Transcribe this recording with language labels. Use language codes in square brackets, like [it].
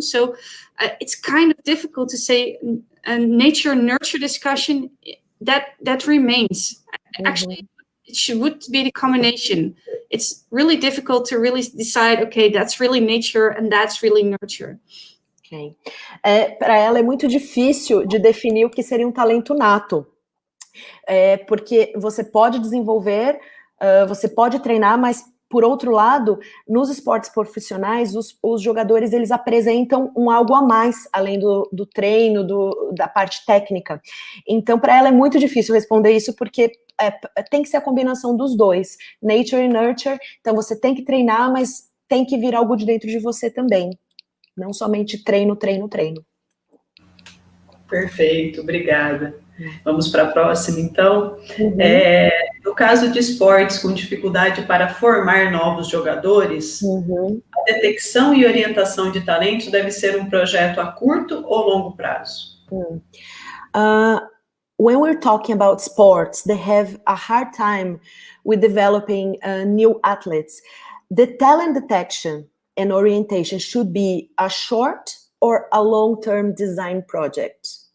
[en] So it's kind of difficult to say a nature-nurture discussion that remains. Actually, it would be the combination. It's really difficult to really decide, okay, that's really nature and that's really nurture. Okay. [pt] Para ela é muito difícil de definir o que seria um talento nato. Porque você pode desenvolver, você pode treinar, mas por outro lado, nos esportes profissionais, os jogadores eles apresentam algo a mais, além do treino, da parte técnica. Então, para ela é muito difícil responder isso, porque tem que ser a combinação dos dois, nature e nurture. Então, você tem que treinar, mas tem que vir algo de dentro de você também. Não somente treino, treino, treino. Perfeito, obrigada. Vamos para a próxima, então. No caso de esportes com dificuldade para formar novos jogadores, a detecção e orientação de talentos deve ser um projeto a curto ou longo prazo? [en] When we're talking about sports, they have a hard time with developing new athletes. The talent detection and orientation should be a short or a long-term design project?